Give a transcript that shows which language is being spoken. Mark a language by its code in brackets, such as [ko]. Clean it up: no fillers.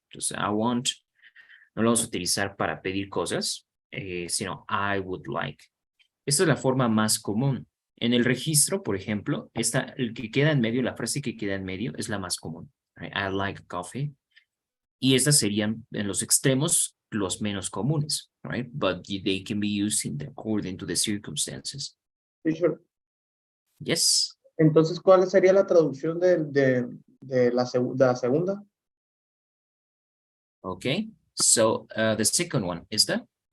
[es] Entonces, I want no lo vamos a utilizar para pedir cosas, sino [en] I would like. [es] Esta es la forma más común. En el registro, por ejemplo, el que queda en medio, la frase que queda en medio es la más común. [en] Right? I like coffee. [es] Y estas serían en los extremos los menos comunes, right? [en] But they can be used according to the circumstances. Teacher, Yes. [es] entonces, ¿cuál sería la traducción de la segunda? [en] Okay. So, the second one is that